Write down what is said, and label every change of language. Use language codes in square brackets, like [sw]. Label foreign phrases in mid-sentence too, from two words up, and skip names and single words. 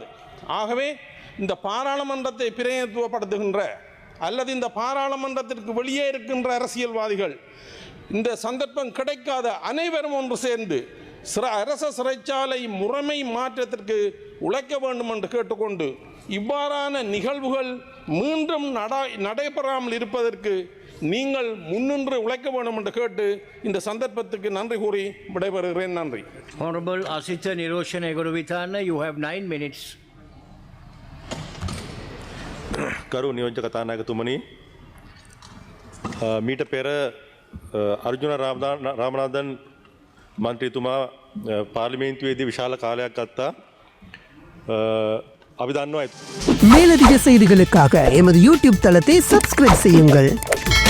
[ta] ஆகவே இந்த பாராளுமன்றத்தை பிரதிநிதித்துவப்படுத்துகின்ற அல்லது இந்த பாராளுமன்றத்திற்கு வெளியே இருக்கின்ற அரசியல்வாதிகள் இந்த சந்தர்ப்பம் கிடைக்காத அனைவரும் ஒன்று சேர்ந்து அரச சிறைச்சாலை முறைமை மாற்றத்திற்கு உழைக்க வேண்டும் என்று கேட்டுக்கொண்டு இவ்வாறான நிகழ்வுகள் மீண்டும் நடைபெறாமல் இருப்பதற்கு நீங்கள் முன்னின்று உழைக்க வேண்டும் என்று கேட்டு இந்த சந்தர்ப்பத்துக்கு நன்றி கூறி விடைபெறுகிறேன். நன்றி. [en] Honorable Asita Niroshana Egorowithana, you have 9 minutes. [si] ගරු නියෝජ්‍ය කතානායකතුමනි, මීට පෙර අර්ජුන රාමනාදන් මන්ත්‍රීතුමා පාර්ලිමේන්තුවේදී විශාල කාලයක් ගත්තා. අපි දන්නවා. [ta] மேலதிக செய்திகளுக்காக எமது யூடியூப் தளத்தை சப்ஸ்கிரைப் செய்யுங்கள்.